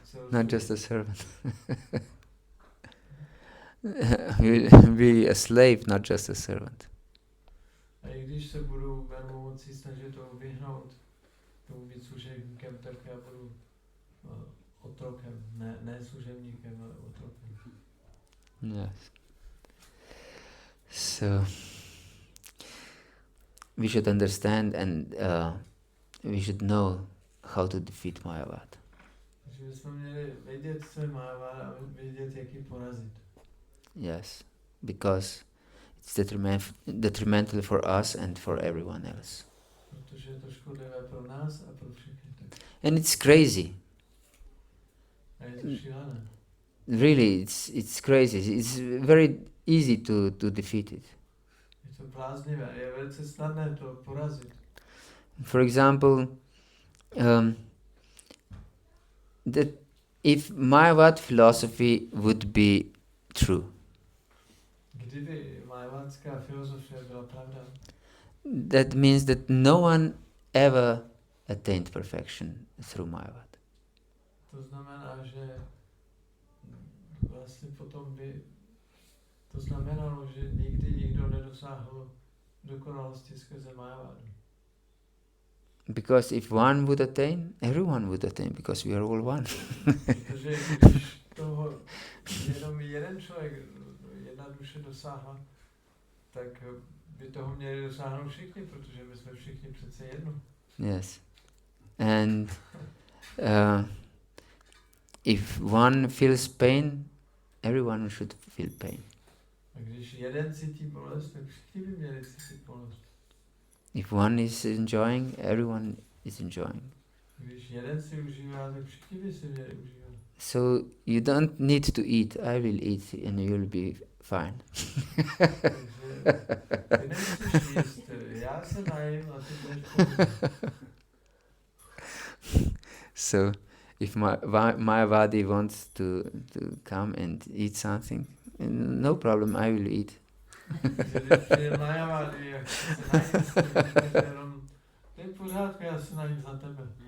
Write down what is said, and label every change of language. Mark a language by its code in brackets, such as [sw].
[en] Not just a servant. I will be a slave, not just a servant. [cs] A i když se budu moci snažit to vyhnout, tomu být služebníkem, tak já budu otrokem, ne služebníkem, ale otrokem. [en] Yes. So we should understand and we should know how to defeat Mayavada. [cs] Takže bychom měli vědět, co je Mayavada, a vědět, jak ji porazit. [en] Yes, because it's detrimental for us and for everyone else. [cs] Protože je to škodlivé pro nás a pro všechny. [en] And it's crazy. [cs] A je to šílené. [en] Really, it's crazy. It's very easy to defeat it. [cs] Je to bláznivé, je velice snadné to porazit. [en] For example, that if Mayavad philosophy would be true, [cs] Kdyby majevadská filozofie byla pravda, [en] that means that no one ever attained perfection through Mayavad. [cs] to znamená, že vlastně potom by to znamenalo, že nikdy nikdo nedosáhl dokonalosti skrze Mayavadu. [en] Because if one would attain, everyone would attain, because we are all one. [cs] Protože když toho jenom jeden člověk, jedna duše dosáhla, tak by toho měli dosáhnout všichni, protože my jsme všichni přece jedno. [en] Yes. And if one feels pain, everyone should feel pain. [cs] A když jeden cítí bolest, tak všichni by měli cítit bolest. [en] If one is enjoying, everyone is enjoying. [cs] Když jeden si užívá, tak všichni by si měli užívat. [en] So you don't need to eat. I will eat and you will be fine. [cs] Ty nemusíš jíst, já se najím a ty budeš pohodě. [en] So if Mayavadi wants to come and eat something, no problem, I will eat. [cs] Když přijde Mayavadi, jak se najím, jenom to je v pořádku, já se najím za tebe.